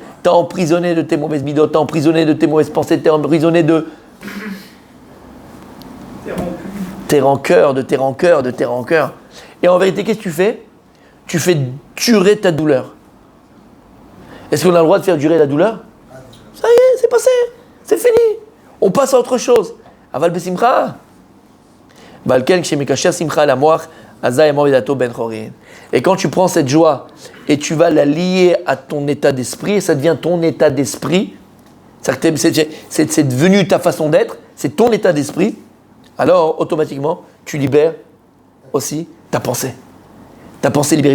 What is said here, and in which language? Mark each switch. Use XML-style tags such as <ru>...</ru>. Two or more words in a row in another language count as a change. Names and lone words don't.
<fr>T'es emprisonné de tes mauvaises bidotes, t'es emprisonné de tes mauvaises pensées, t'es emprisonné de tes rancœurs. Et en vérité, qu'est-ce que tu fais? Tu fais durer ta douleur. Est-ce qu'on a le droit de faire durer la douleur? Ça y est, c'est passé, c'est fini. On passe à autre chose.</fr> <he>אבל בשמחה. אבל כן כשמקשר שמחה למוח אזי המוח ודעתו בן חורין.</he> <fr>Et quand tu prends cette joie et tu vas la lier à ton état d'esprit, ça devient ton état d'esprit. C'est devenu ta façon d'être, c'est ton état d'esprit. Alors, automatiquement, tu libères aussi ta pensée. Ta pensée libérée.</fr>